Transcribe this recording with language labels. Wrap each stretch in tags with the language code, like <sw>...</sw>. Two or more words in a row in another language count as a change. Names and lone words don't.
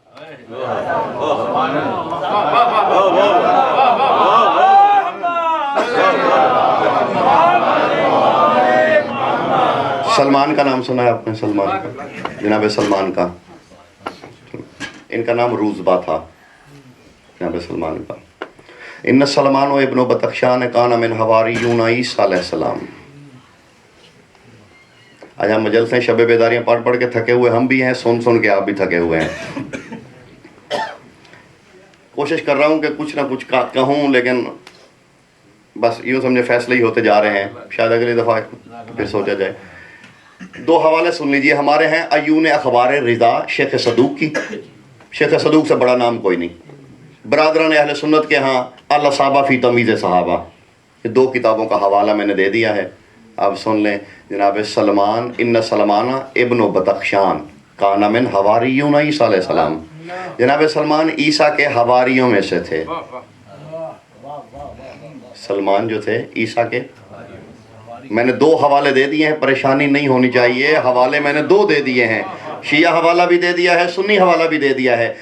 <ur>سلمان کا نام سنا ہے آپ نے؟ سلمان کا، جناب سلمان کا، ان کا نام روزبہ تھا، جناب سلمان کا۔</ur> <ar>ان سلمان و ابن بدخشان کان من حواریون عیسیٰ علیہ السلام۔</ar> <ur>آج ہم مجلسیں شب بیداریاں پڑھ پڑھ کے تھکے ہوئے ہم بھی ہیں، سن کے آپ بھی تھکے ہوئے ہیں۔ کوشش کر رہا ہوں کہ کچھ نہ کچھ کہوں، لیکن بس یوں سمجھے فیصلے ہی ہوتے جا رہے ہیں، شاید اگلی دفعہ پھر سوچا جائے۔ دو حوالے سن لیجئے، ہمارے ہیں عیون اخبار رضا شیخ صدوق کی۔ شیخ صدوق سے بڑا نام کوئی نہیں۔ برادران اہل سنت کے ہاں الاصابہ فی تمییز صحابہ، یہ دو کتابوں کا حوالہ میں نے دے دیا ہے، آپ سن لیں۔ جناب سلمان،</ur> <ar>ان سلمان ابن بدخشان کان من حواریون عیسیٰ علیہ السلام،</ar> <ur>جناب سلمان عیسیٰ کے حواریوں میں سے تھے۔ سلمان جو تھے عیسیٰ کے، میں نے دو حوالے دے دیے ہیں، پریشانی نہیں ہونی چاہیے، حوالے میں نے دو دے دیے ہیں، شیعہ حوالہ بھی دے دیا ہے، سنی حوالہ بھی دے دیا ہے۔</ur>